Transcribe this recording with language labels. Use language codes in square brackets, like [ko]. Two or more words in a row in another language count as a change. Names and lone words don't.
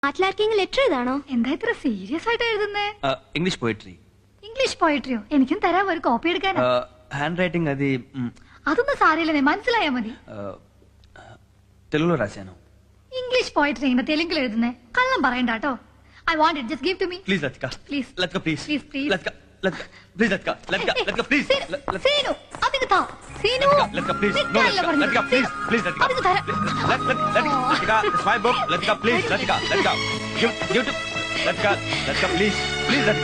[ml] നാട്ടിലാർക്കെങ്കിലും ലെറ്റർ എഴുതാണോ? എന്താ ഇത്ര സീരിയസ് ആയിട്ട് എഴുതുന്നേ? [en] English poetry. English poetry? [ml] എനിക്കും തരാം, ഒരു കോപ്പി എടുക്കാനാ. [en] handwriting అది [ml] അതൊന്നും സാരമില്ലെന്നേ, മനസ്സിലായാ മതി. [te] తెలుగులో రాశాను. [en] English poetry [ml] ഇങ്ങനെ തെലുങ്കിൽ എഴുതുന്നേ? കള്ളം പറയണ്ട കേട്ടോ. [en] I want it, just give to me. [te] ప్లీజ్ లతిక, [en] Please. [te] లతిక ప్లీజ్, [en] Please, please. [te] లతిక, లతిక ప్లీజ్, లతిక, లతిక, లతిక ప్లీజ్, [ml] സീനു, അതിന് താ. സീനു, [te] లతిక ప్లీజ్, [ml] നിൽക്കാനല്ലേ പറഞ്ഞത്? [te] లతిక ప్లీజ్, ప్లీజ్ లతిక, [ml] അതിന് തരാം. [en] లతిక, it's my book, [te] లతిక ప్లీజ్, లతిక, లతిక, [en] give to లతిక, లతిక ప్లీజ్, ప్లీజ్ లతిక.